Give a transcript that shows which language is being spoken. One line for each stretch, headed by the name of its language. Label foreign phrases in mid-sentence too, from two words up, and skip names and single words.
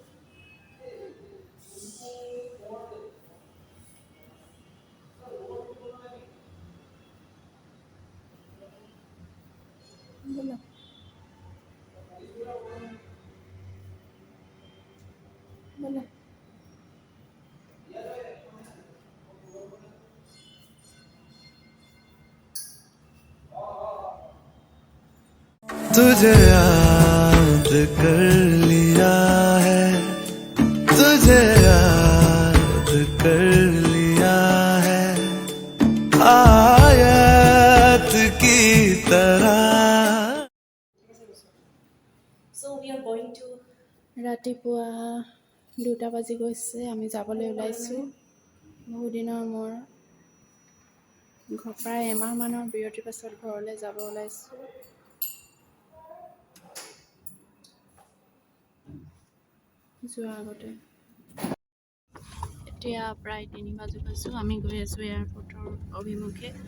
Assamese: ব'লা। ব'লা।
Hindi: तुझे याद कर लिया है, तुझे याद कर लिया है, आयत की तरह।
English: So we are going to
Assamese: ৰাতিপুৱা 2টা বাজি গৈছে, আমি যাবলৈ ওলাইছোঁ। বহুদিনৰ মোৰ প্ৰায় এমাহমানৰ বিৰতিৰ পাছত ঘৰলৈ যাব ওলাইছোঁ। যোৱাৰ আগতে এতিয়া প্ৰায় 3 বাজি গৈছোঁ, আমি গৈ আছোঁ এয়াৰপৰ্টৰ অভিমুখে।